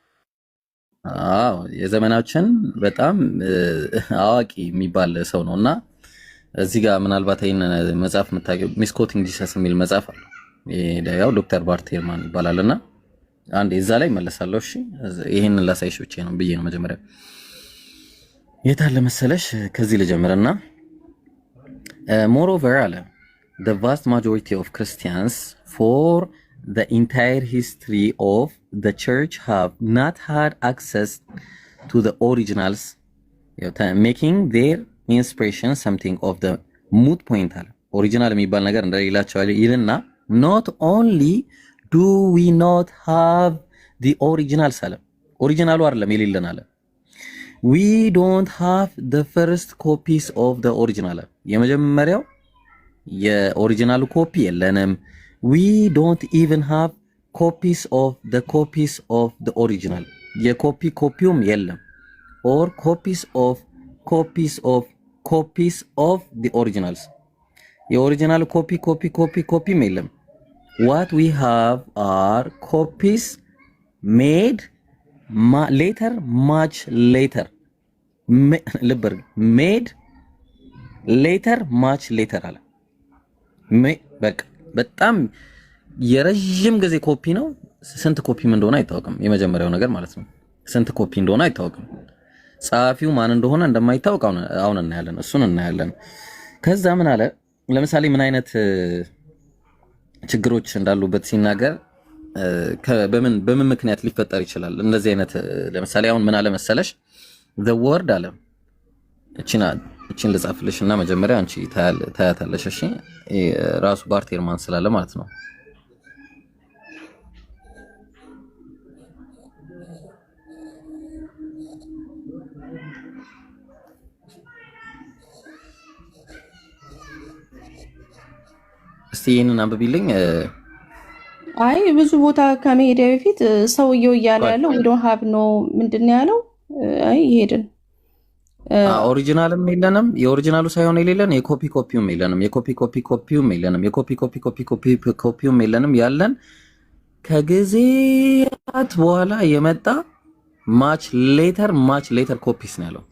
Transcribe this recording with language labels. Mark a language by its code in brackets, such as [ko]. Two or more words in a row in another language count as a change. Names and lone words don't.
[am] የዘመናችን በጣም አዋቂ የሚባል ሰው ነውና እዚህ ጋር ምናልባት ይሄን መጽሐፍ የምታውቂው ሚስኮቲንግ ጂሰስ የሚል መጽሐፍ አለ። ያው ዶክተር ባርቴርማን ይባላልና አንዴ እዛ ላይ መለሳለሁ። እሺ ይሄንን ላሳይሽ ብቻ ነው ብዬ ነው መጀመሪያ የታለ መሰለሽ ከዚህ ልጀምርና [en] moreover አለ the vast majority of Christians for the entire history of the church have not had access to the originals, making their inspiration something of the moot point [am] አለ። ኦሪጂናል የሚባል ነገር እንደሌላቸው ይልና [en] not only do we not have the originals [am] አለ። ኦሪጂናሉ አይደለም የሌለን አለ። [en] we don't have the first copies of the original [am] የመጀመሪያው የኦሪጂናሉ ኮፒ የለንም። [en] we don't even have copies of the copies of the original [am] የኮፒውም የለም [en] or copies of the originals [am] የኦሪጂናል ኮፒም የለም። [en] what we have are copies made later, much later. made later, much later [am] አለ። በቃ በጣም የረጅም ጊዜ ኮፒ ነው። ስንት ኮፒም እንደሆነ አይታወቅም። የመጀመሪያው ነገር ማለት ነው። ስንት ኮፒ እንደሆነ አይታወቅም። ጸሐፊው ማን እንደሆነ እንደማይታወቅ አሁን እናያለን። እሱን እናያለን። ከዛ ምን አለ ለምሳሌ ምን አይነት ችግሮች እንዳሉበት ሲናገር በምን ምክንያት ሊፈጠር ይችላል እንደዚህ አይነት ለምሳሌ አሁን ምን አለ መሰለሽ [en] the word [am] አለ እቺን ልጻፍልሽና መጀመሪያ አንቺ ታያታለሽ እሺ ራሱ ባርቴርማን ስላለ ማለት ነው እስቲ ይሄንን አንብቢልኝ አይ ብዙ ቦታ ከመሄድ በፊት ሰውየው እያለ ያለው [en] we don't have no [am] ምንድነው ያለው አይ ይሄድን ኦሪጂናልም የለንም የኦሪጂናሉ ሳይሆን የሌለን የኮፒውም የለንም የኮፒውም የለንም የኮፒውም የለንም ያለን ከጊዜያት በኋላ የመጣ [en] much later copies [am] ነው ያለው